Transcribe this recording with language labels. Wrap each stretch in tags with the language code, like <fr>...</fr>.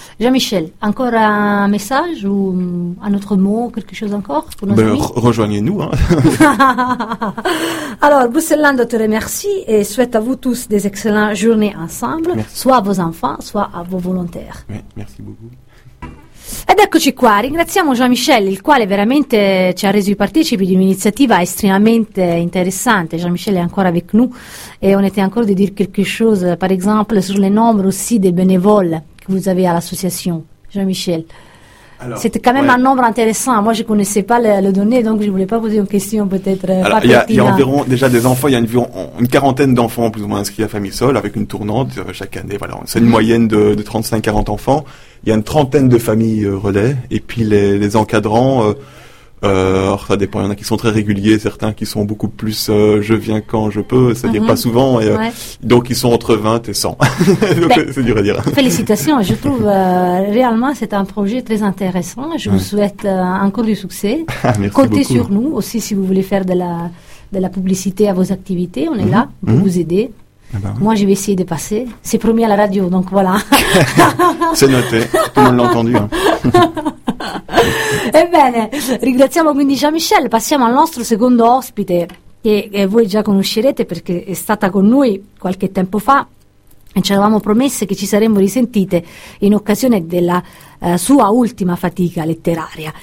<fr>Jean-Michel, encore un message ou un autre mot, quelque chose encore pour nos amis? Rejoignez-nous. Alors, Bruxelland te remercie et souhaite à vous tous des excellentes journées ensemble, merci. Soit à vos enfants, soit à vos volontaires. Oui, merci beaucoup.</fr> <it>Ed eccoci qua, ringraziamo Jean-Michel, il quale veramente ci ha reso i partecipi di un'iniziativa estremamente interessante.</it> <fr>Jean-Michel est encore avec nous et on était encore de dire quelque chose, par exemple, sur le nombre aussi des bénévoles que vous avez à l'association, Jean-Michel. Alors, c'était quand même un nombre intéressant, moi je ne connaissais pas le données, donc je ne voulais pas poser une question peut-être. Alors, il y a environ déjà des enfants, il y a une quarantaine d'enfants plus ou moins inscrits à Famisol avec une tournante chaque année, voilà, c'est une moyenne de 35-40 enfants. Il y a une trentaine de familles relais, et puis les encadrants, alors ça dépend, il y en a qui sont très réguliers, certains qui sont beaucoup plus « je viens quand je peux », c'est-à-dire pas souvent, et, donc ils sont entre 20 et 100. Donc, c'est dur à dire. Félicitations, je trouve réellement c'est un projet très intéressant, je vous souhaite encore du succès. Merci comptez beaucoup. Sur nous aussi si vous voulez faire de la publicité à vos activités, on est là pour vous aider. Moi, je vais essayer de passer. C'est promis à la radio, donc voilà. C'est noté. Tout le monde l'a entendu.</fr> <it>Ebbene, ringraziamo quindi Jean-Michel. Passiamo al nostro secondo ospite, che voi già conoscerete perché è stata con noi qualche tempo fa e ci avevamo promesse che ci saremmo risentite in occasione della sua ultima fatica letteraria.</it>